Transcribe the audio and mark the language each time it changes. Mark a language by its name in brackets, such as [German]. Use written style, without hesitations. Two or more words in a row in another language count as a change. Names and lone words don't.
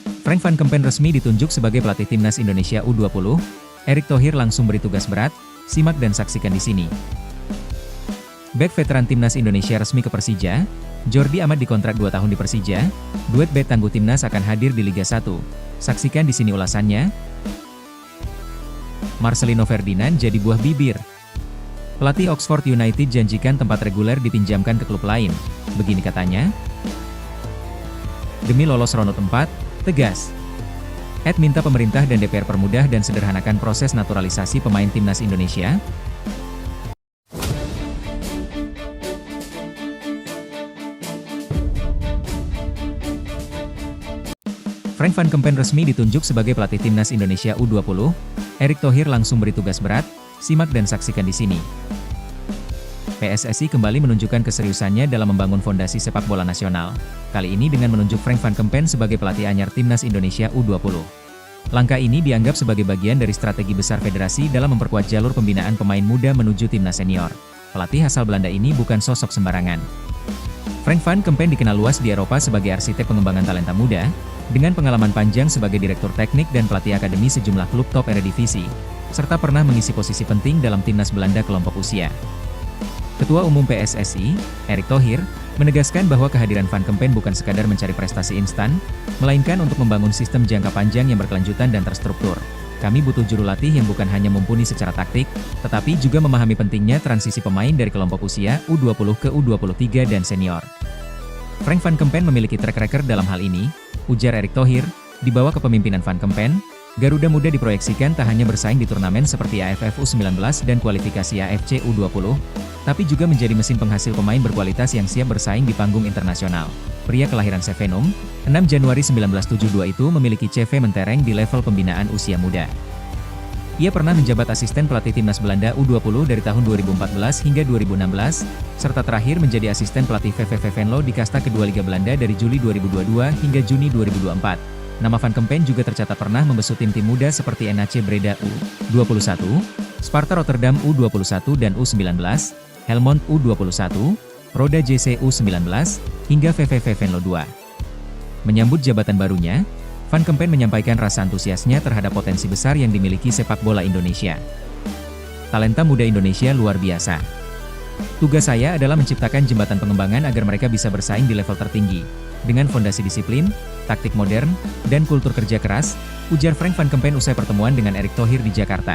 [Indonesian] Frank van Kempen resmi ditunjuk sebagai pelatih timnas Indonesia U20, Erick Thohir langsung beri tugas berat, simak dan saksikan di sini. Bek veteran timnas Indonesia resmi ke Persija, Jordi Amat dikontrak 2 tahun di Persija, duet bek tangguh timnas akan hadir di Liga 1. Saksikan di sini ulasannya. Marcelino Ferdinand jadi buah bibir. Pelatih Oxford United janjikan tempat reguler dipinjamkan ke klub lain, begini katanya. Demi lolos ronde 4, tegas. Ed minta pemerintah dan DPR permudah dan sederhanakan proses naturalisasi pemain timnas Indonesia. Frank van Kempen resmi ditunjuk sebagai pelatih timnas Indonesia U20, Erick Thohir langsung beri tugas berat, simak dan saksikan di sini. PSSI kembali menunjukkan keseriusannya dalam membangun fondasi sepak bola nasional, kali ini dengan menunjuk Frank van Kempen sebagai pelatih anyar timnas Indonesia U20. Langkah ini dianggap sebagai bagian dari strategi besar federasi dalam memperkuat jalur pembinaan pemain muda menuju timnas senior. Pelatih asal Belanda ini bukan sosok sembarangan. Frank van Kempen dikenal luas di Eropa sebagai arsitek pengembangan talenta muda, dengan pengalaman panjang sebagai direktur teknik dan pelatih akademi sejumlah klub top Eredivisie, serta pernah mengisi posisi penting dalam timnas Belanda kelompok usia. Ketua Umum PSSI, Erick Thohir, menegaskan bahwa kehadiran Van Kempen bukan sekadar mencari prestasi instan, melainkan untuk membangun sistem jangka panjang yang berkelanjutan dan terstruktur. Kami butuh juru latih yang bukan hanya mumpuni secara taktik, tetapi juga memahami pentingnya transisi pemain dari kelompok usia U20 ke U23 dan senior. Frank van Kempen memiliki [English] track record [Indonesian] dalam hal ini, ujar Erick Thohir. Di bawah kepemimpinan Van Kempen, Garuda Muda diproyeksikan tak hanya bersaing di turnamen seperti AFF U19 dan kualifikasi AFC U20, tapi juga menjadi mesin penghasil pemain berkualitas yang siap bersaing di panggung internasional. Pria kelahiran Zevenum, 6 Januari 1972 itu memiliki CV mentereng di level pembinaan usia muda. Ia pernah menjabat asisten pelatih timnas Belanda U20 dari tahun 2014 hingga 2016, serta terakhir menjadi asisten pelatih VVV Venlo di kasta kedua Liga Belanda dari Juli 2022 hingga Juni 2024. Nama Van Kempen juga tercatat pernah membesut tim-tim muda seperti NAC Breda U21, Sparta Rotterdam U21 dan U19, Helmond U21, Roda JC U19, hingga VVV Venlo II. Menyambut jabatan barunya, Van Kempen menyampaikan rasa antusiasnya terhadap potensi besar yang dimiliki sepak bola Indonesia. Talenta muda Indonesia luar biasa. Tugas saya adalah menciptakan jembatan pengembangan agar mereka bisa bersaing di level tertinggi, dengan fondasi disiplin, taktik modern, dan kultur kerja keras, ujar Frank van Kempen usai pertemuan dengan Erick Thohir di Jakarta.